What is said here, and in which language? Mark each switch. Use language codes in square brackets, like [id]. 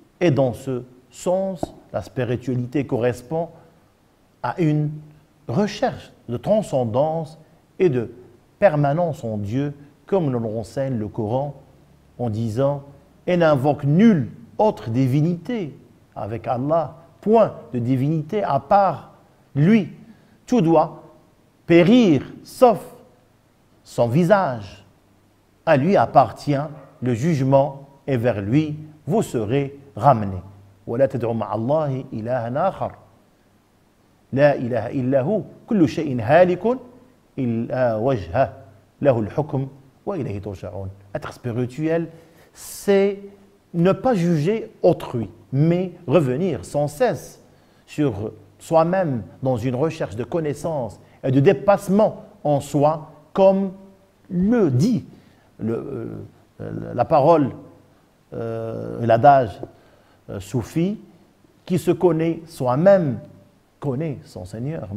[fr] Et dans ce sens, la spiritualité correspond à une recherche de transcendance et de permanence en Dieu, comme nous l'enseigne le Coran en disant « Et n'invoque nulle autre divinité avec Allah, point de divinité à part lui. Tout doit périr sauf son visage. À lui appartient le jugement et vers lui vous serez ramenés. [ar] ولا تدعوا مع الله إلها آخر لا إله إلا هو كل شيء هالك إلا وجهه له الحكم وإليه ترجعون. [fr] Être spirituel, c'est ne pas juger autrui, mais revenir sans cesse sur soi-même dans une recherche de connaissance et de dépassement en soi, comme le dit la parole, l'adage soufi, qui se connaît soi-même, connaît son Seigneur.